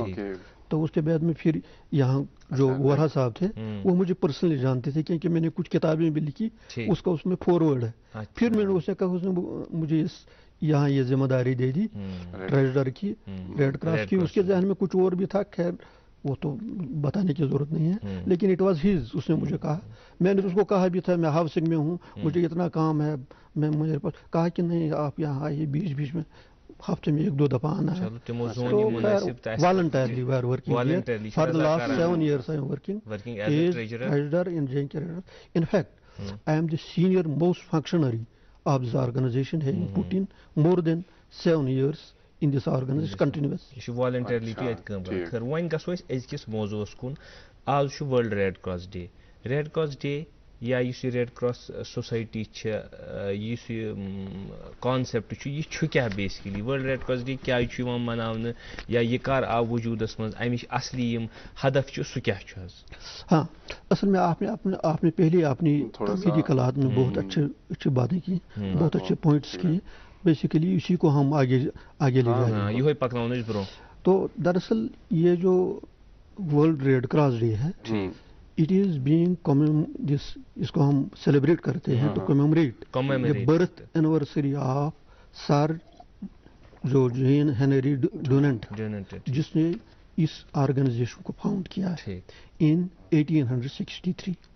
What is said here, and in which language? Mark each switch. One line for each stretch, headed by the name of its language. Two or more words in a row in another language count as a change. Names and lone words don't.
Urdu: تو اس کے بعد میں پھر یہاں جو ورا صاحب تھے وہ مجھے پرسنلی جانتے تھے, کیونکہ میں نے کچھ کتابیں بھی لکھی, اس کا اس میں فارورڈ ہے. پھر میں نے اس نے کہا, اس نے مجھے یہاں یہ ذمہ داری دے دی ٹریجرر کی, ریڈ کراس کی. اس کے ذہن میں کچھ اور بھی تھا, خیر وہ تو بتانے کی ضرورت نہیں ہے, لیکن
English: it was his.
Urdu: اس نے مجھے کہا, میں نے اس کو کہا بھی تھا میں ہاؤسنگ میں ہوں, مجھے اتنا کام ہے, میں مجھے کہا کہ نہیں آپ یہاں آئیے, بیچ میں ہفتے میں 1-2 دفعہ آنا ہے.
English: voluntarily we are working for the last 7 years. I am working as treasurer in JNK Treasurer. In fact, I am the senior most functionary of this organization, having put in more than 7 years in this organization continuous.
Kashmiri: یہ چھُ والنٹرلی تہِ اتہِ کٲم کران. خیر وۄنۍ گژھو أسۍ أزکِس موضوعس کُن. آز چھُ ورلڈ ریڈ کراس ڈے. ریڈ کراس ڈے یا یُس یہِ ریڈ کراس سوسایٹی چھِ, یُس یہِ کانسیپٹ چھُ, یہِ چھُ کیٛاہ بیسکلی؟ ورلڈ ریڈ کراس ڈے کیٛازِ چھُ یِوان مناونہٕ, یا یہِ کر آو وجوٗدس منٛز, امِچ اصلی یِم ہدف چھُ سُہ کیٛاہ چھُ حظ؟
Urdu: ہاں, اصل میں آپ نے پہلے اپنی تنقیدی کلات میں بہت اچھی باتیں کی, بہت اچھے پوائنٹس کیے. بیسیکلی اسی کو ہم آگے لے جائیں گے,
Kashmiri: یہ پکناؤن أسۍ برونٛہہ.
Urdu: تو دراصل یہ جو ورلڈ ریڈ کراس ڈے ہے,
English: it is being
Urdu: اس کو ہم سیلیبریٹ کرتے ہیں
English: to commemorate birth anniversary of
Urdu: سر جو جین ہنری ڈوننٹ, جس نے اس آرگنائزیشن کو فاؤنڈ کیا ہے ان 1863.